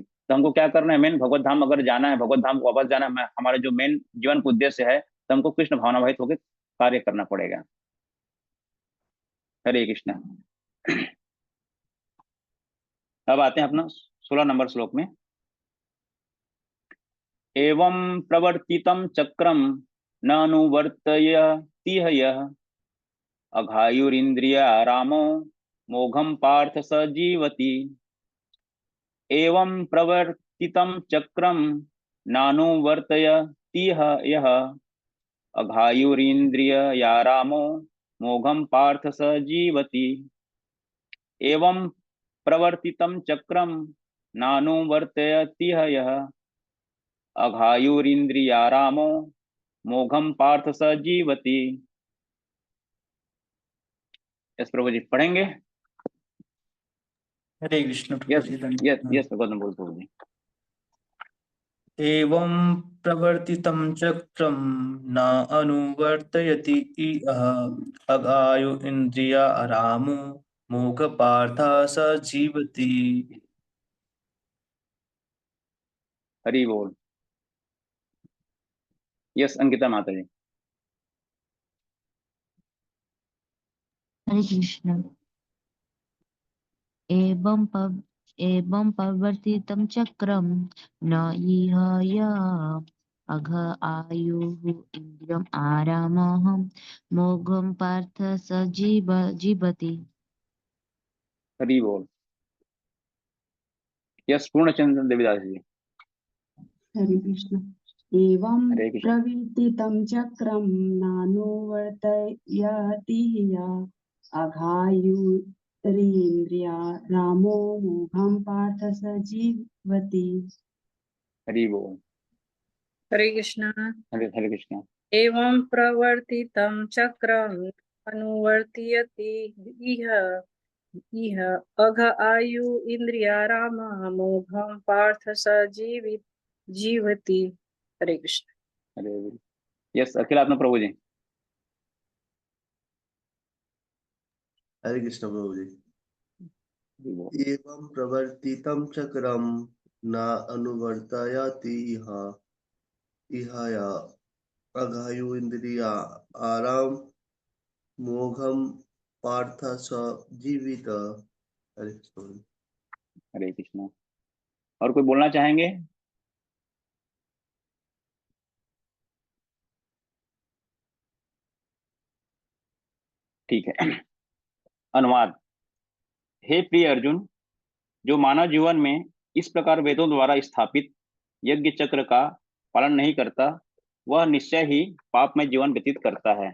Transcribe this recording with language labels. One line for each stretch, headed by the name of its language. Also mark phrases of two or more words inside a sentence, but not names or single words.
Hindi: तो हमको क्या करना है, मेन भगवत धाम अगर जाना है, भगवत धाम को वापस जाना है, हमारा जो मेन जीवन का उद्देश्य है, तो हमको कृष्ण भावना भावित होकर कार्य करना पड़ेगा। हरे कृष्ण। अब आते हैं अपना 16 नंबर श्लोक में।
Sanskrit: एवं प्रवर्तितं चक्रम न अनुवर्तयति यः अघायुरिन्द्रियारामो मोघम पार्थ स जीवति। एवं प्रवर्तितं चक्रम नानुवर्तयति यः अघायुरिन्द्रियारामो मोघम पार्थ स जीवति। एवं प्रवर्तितं चक्रम नानुवर्तयति यः अघायुरिन्द्रियारामो मोघम पार्थ स जीवति।
Hindi: यस प्रभु जी पढ़ेंगे। हरे कृष्ण प्रभु यस जी यस धन्यवाद। यस गौतम बोल प्रभु जी।
Sanskrit: एवं प्रवर्तितं चक्रं न अनुवर्तयति इह अगायु इन्द्रिया रामो मोघपार्थः स जीवति।
Hindi: हरि बोल। यस अंकिता माता जी। हरे कृष्ण।
Sanskrit: एवं प्रवर्तितं चक्रं न इह य अघ आयुः इन्द्रियम् आरामः मोघं पार्थ स जीवति।
Hindi: हरि बोल। यस पूर्णचंद्र देवीदास जी। हरे कृष्ण। एवं हरे कृष्ण।
Sanskrit: प्रवर्तितं चक्रं नानुवर्तयति अघायुरिन्द्रिया रामो मोघं पार्थ स जीवति।
Hindi: हरि बोल। हरे कृष्ण। हरे हरे कृष्ण।
Sanskrit: एवं प्रवर्तितं चक्रम् अनुवर्तयति इह इह अघ आयु इन्द्रियारामः मोघं पार्थ स जीवति।
Hindi: हरे कृष्ण। हरे हरे। यस अखिल आपने प्रभु जी। हरे कृष्ण प्रभु जी। हरि बोल।
Sanskrit: एवं प्रवर्तितं चक्रं न अनुवर्तयति इहाय अघायु इंद्रिया आराम मोघम पार्थ स जीवित।
Hindi: हरे कृष्ण। हरे कृष्ण। और कोई बोलना चाहेंगे? ठीक है। अनुवाद। हे प्रिय अर्जुन, जो मानव जीवन में इस प्रकार वेदों द्वारा स्थापित यज्ञ चक्र का पालन नहीं करता, वह निश्चय ही पापमय जीवन व्यतीत करता है।